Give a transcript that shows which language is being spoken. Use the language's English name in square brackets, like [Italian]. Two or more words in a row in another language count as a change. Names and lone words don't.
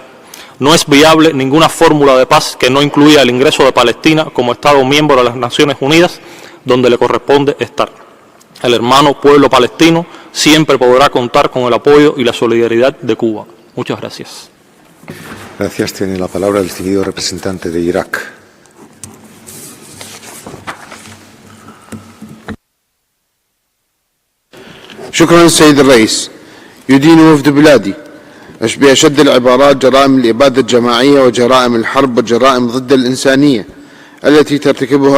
[Spanish] No es viable ninguna fórmula de paz que no incluya el ingreso de Palestina como Estado miembro de las Naciones Unidas, donde le corresponde estar. El hermano pueblo palestino siempre podrá contar con el apoyo y la solidaridad de Cuba. Muchas gracias. Gracias. Tiene la palabra el distinguido representante de Irak. [Arabic] شكرا سيد الرئيس. يدين وفد بلادي بأشد العبارات جرائم الإبادة الجماعية وجرائم الحرب والجرائم ضد الإنسانية التي ترتكبها